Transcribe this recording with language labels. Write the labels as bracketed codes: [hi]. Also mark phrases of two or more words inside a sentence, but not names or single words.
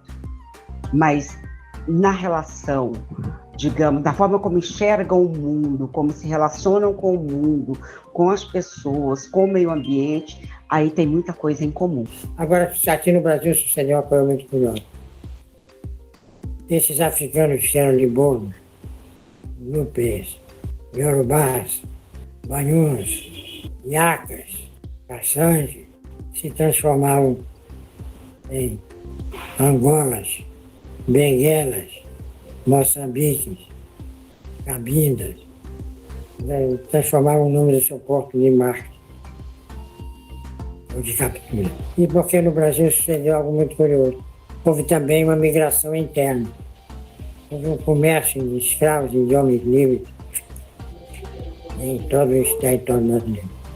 [pt] Mas na relação, digamos, da forma como enxergam o mundo, como se relacionam com o mundo, com as pessoas, com o meio ambiente, aí tem muita coisa em comum. Agora, aqui no Brasil sucedeu uma coisa muito curiosa. Esses africanos que eram libonos, nupês, iorubás, banhuns, iacas, caçanges, se transformavam em angolas, benguelas, moçambiques, cabindas, transformavam o nome do seu porto de marketing ou de captura. E porque no Brasil sucedeu algo muito curioso. Houve também uma migração interna. Houve um comércio de escravos e de homens livres em todo o território brasileiro.